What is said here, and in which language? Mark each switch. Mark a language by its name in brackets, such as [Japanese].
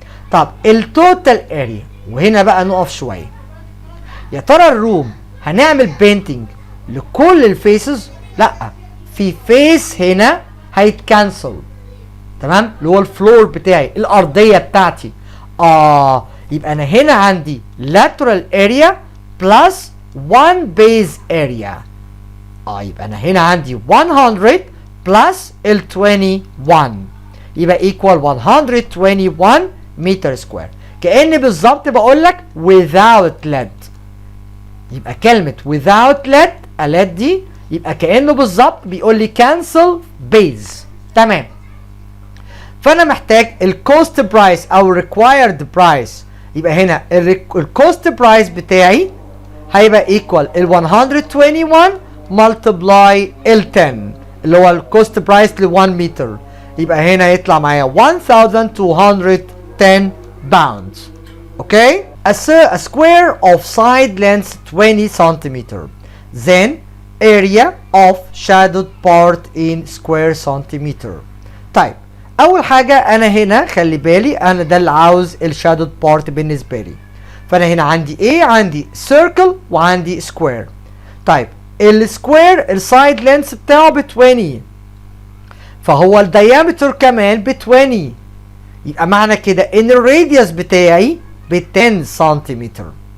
[Arabic] طب التوتال اريا، وهنا بقى نقف شويه. يا ترى الروم هنعمل بينتنج لكل الفيسز؟ لا، في فيس هنا هيتكنسل. تمام، اللي هو الفلور بتاعي الارضيه بتاعتي. يبقى انا هنا عندي [English] lateral area plus 1 base area. [Arabic] يبقى انا هنا عندي 100 plus ال 21 يبقى equal 121 متر سكوير. كأن بالظبط بقول لك [English] without lead. [Arabic] يبقى كلمة without lead LED دي يبقى كأنه بالظبط بيقول لي [English] cancel base. [Arabic] تمام. فأنا محتاج الكوست برايس أو required برايس. يبقى هنا الكوست برايس بتاعي هيبقى equal ال 121 multiply ال 10 اللي هو الكوست برايس ل 1 متر. يبقى هنا يطلع معايا 1210 pounds. [English] Okay? A square of side length 20 centimeter. Then area of shadowed part in square centimeter. [Arabic] طيب أول حاجة أنا هنا خلي بالي أنا ده اللي عاوز الشادود بارت بالنسبة لي. فأنا هنا عندي إيه؟ عندي circle وعندي square. طيب السكوير السايد لينث بتاعه ب 20 فهو الديامتر كمان ب 20 يبقى معنى كده ان الراديوس بتاعي ب 10 سنتيمتر.